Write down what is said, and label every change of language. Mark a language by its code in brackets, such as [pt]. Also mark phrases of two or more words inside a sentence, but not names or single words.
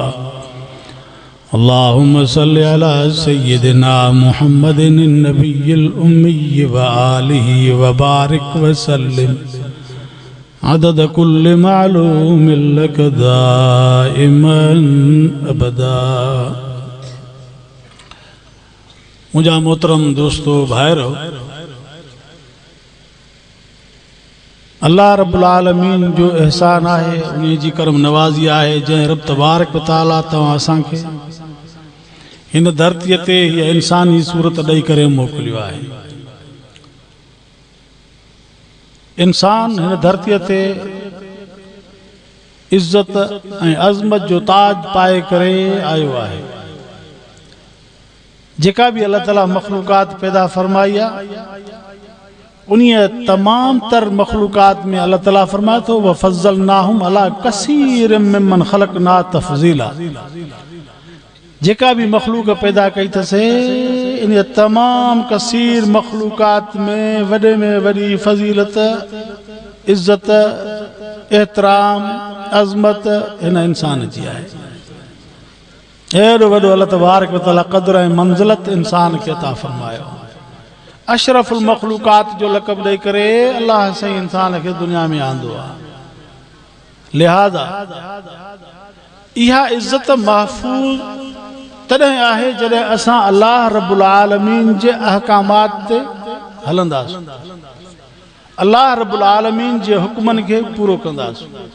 [ar] اللهم صل على سيدنا محمد النبي الأمي وآله وبارك وسلم عدد كل معلوم لك دائما أبدا [sd] मुझा मोहतरम दोस्तों भाइरो अल्लाह [ar] رب العالمين [sd] जो एहसान है उन्हीं जी करम नवाज़ी है जैं रब [ar] تبارك وتعالى [sd] तव्हां असांखे हिन धरतीअ ते हीअ इंसानी सूरत ॾेई करे मोकिलियो आहे। इंसान हिन धरतीअ ते इज़्ज़त ऐं अज़मत जो ताज पाए करे आयो आहे। जेका भी अल्लाह ताला मखलूक़ात पैदा फरमाई आहे उन्हीं तमाम तर मखलूक़ात में अल्लाह ताला फरमाए थो [ar] وفضلناهم على كثير ممن خلقنا تفضيلا. [sd] जेका भी मखलूक पैदा कई थसे इन तमाम कसीर मखलूक़ात में वॾी फ़ज़ीलत इज़्ज़त एहतराम अज़मत हिन इंसान जी आहे। एॾो वॾो अल्लाह [ar] تبارك وتعالى [sd] क़द्र ऐं मंज़िलत इंसान खे अता फरमायो। अशरफुल मखलूक़ात जो लक़ब ॾेई करे अल्लाह साईं इंसान खे दुनिया में आंदो आहे। लिहाज़ा इहा इज़्ज़त महफ़ूज़ तॾहिं आहे जॾहिं असां अल्लाह [ar] رب العالمين [sd] जे अहकामात ते हलंदासीं, अल्लाह [ar] رب العالمين [sd] जे हुक्मनि खे पूरो कंदासीं।